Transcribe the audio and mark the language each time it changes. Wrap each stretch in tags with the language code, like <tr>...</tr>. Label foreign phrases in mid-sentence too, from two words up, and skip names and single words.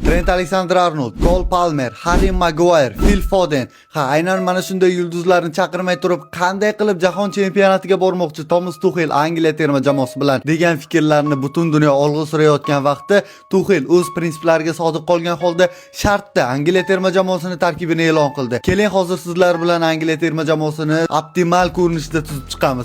<uz>Trent Alexander-Arnold, Cole Palmer, Harry Maguire, Phil Foden. Ha, aynan mana shunday yulduzlarni chaqirmay turib, qanday qilib jahon chempionatiga bormoqchi Thomas Tuchel Angliya terma jamoasi bilan degan fikrlarni butun dunyo olg'a surayotgan vaqtda Tuchel o'z prinsiplariga sodiq qolgan holda shartda Angliya terma jamoasini tarkibini e'lon qildi. Keling, hozir sizlar bilan Angliya terma jamoasini optimal ko'rinishda tuzib chiqamiz.</uz>